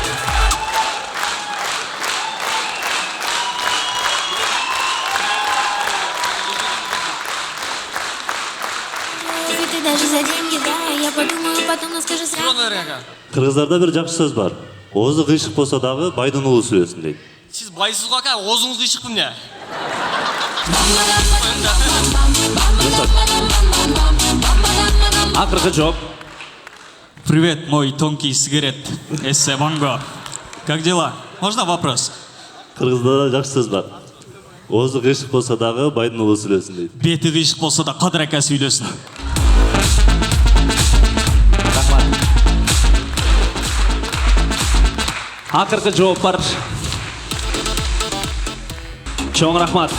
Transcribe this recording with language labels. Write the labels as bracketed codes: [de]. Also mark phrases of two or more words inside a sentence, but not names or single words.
[ky] Кыргыздарда бир жакшы сөз бар. Оозу кыйшык болсо дагы байдын уулу сүйлөсүн дейт. Сиз байсыз го ака, оозуңуз кыйшык эмне? Акыркы жооп. [ru] Привет, мой тонкий сигарет. Эссе Манго. Как дела? Можно вопрос? [ky] Кыргыздарда жакшы сөз бар. Оозу кыйшык болсо дагы байдын уулу сүйлөсүн дейт. Бети кыйшык болсо да Кадыр ака сүйлөсүн. Акыркы жооп бар. Чоң рахмат.